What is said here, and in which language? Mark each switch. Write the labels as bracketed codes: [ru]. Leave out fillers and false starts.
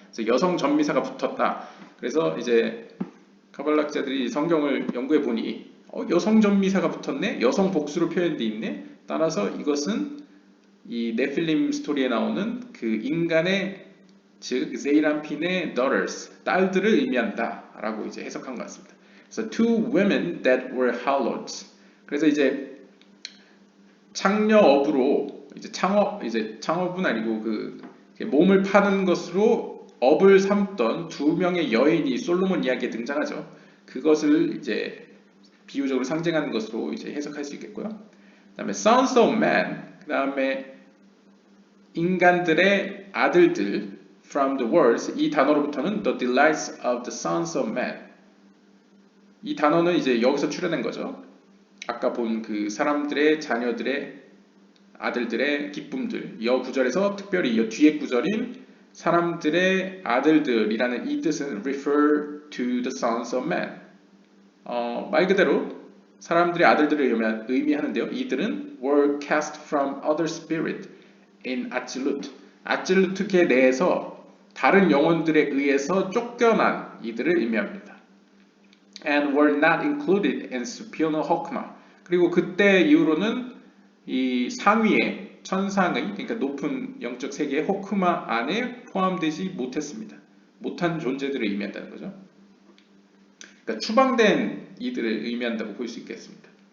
[ko] 그래서 여성 전미사가 붙었다. 그래서 이제 카발락자들이 성경을 연구해 보니 여성 전미사가 붙었네, 여성 복수로 표현돼 있네. 따라서 이것은 이 네필림 스토리에 나오는 그 인간의, 즉 세이람핀의 daughters, 딸들을 의미한다라고 이제 해석한 것 같습니다. 그래서 [en] two women that were hallowed. [ko] 그래서 이제 창녀업으로 이제 창업은 아니고 그 몸을 파는 것으로 업을 삼던 두 명의 여인이 솔로몬 이야기에 등장하죠. 그것을 이제 비유적으로 상징하는 것으로 이제 해석할 수 있겠고요. 그다음에 [en] sons of man, [ko] 그다음에 인간들의 아들들, [en] from the words, [ko] 이 단어로부터는 [en] the delights of the sons of man. [ko] 이 단어는 이제 여기서 출현한 거죠. 아까 본 그 사람들의 자녀들의 아들들의 기쁨들. 이 구절에서 특별히 이 뒤에 구절인 사람들의 아들들이라는 이 뜻은 [en] refer to the sons of man. [ko] 말 그대로 사람들의 아들들을 의미하는데요. 이들은 [en] were cast from other spirit in absolute. [ko] absolute계 내에서 다른 영혼들에 의해서 쫓겨난 이들을 의미합니다. [en] And were not included in supernal hokmah. [ko] 그리고 그때 이후로는 이 상위의 천상의 그러니까 높은 영적 세계의 호크마 안에 포함되지 못했습니다. 못한 존재들을 의미한다는 거죠. 그러니까 추방된 이들을 의미한다고 볼 수 있겠습니다.